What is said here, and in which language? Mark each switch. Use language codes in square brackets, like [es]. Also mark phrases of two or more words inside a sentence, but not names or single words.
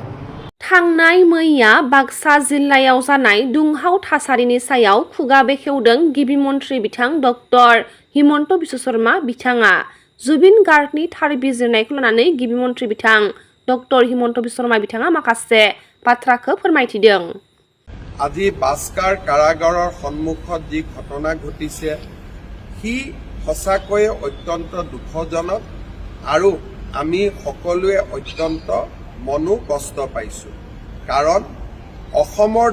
[brx] थांनाय मैया बाक्सा जिल्लायाव जानाय दुंहाव थासारिनि सायाव खुगा बेखेवदों गिबि मन्थ्रि बिथां डक्टर हिमन्त बिश्व शर्मा बिथाङा जुबिन गार्गनि थार बिजिरनायखौ लानानै गिबि मन्थ्रि बिथां डक्टर हिमन्त बिश्व शर्मा बिथाङा माखासे बाथ्राखौ फोरमायथिदों [as] আজি বাস্কাৰ কাৰাগাৰৰ সন্মুখত যি ঘটনা ঘটিছে সি সঁচাকৈয়ে অত্যন্ত দুখজনক আৰু আমি সকলোৱে অত্যন্ত মনো কষ্ট পাইছো কাৰণ অসমৰ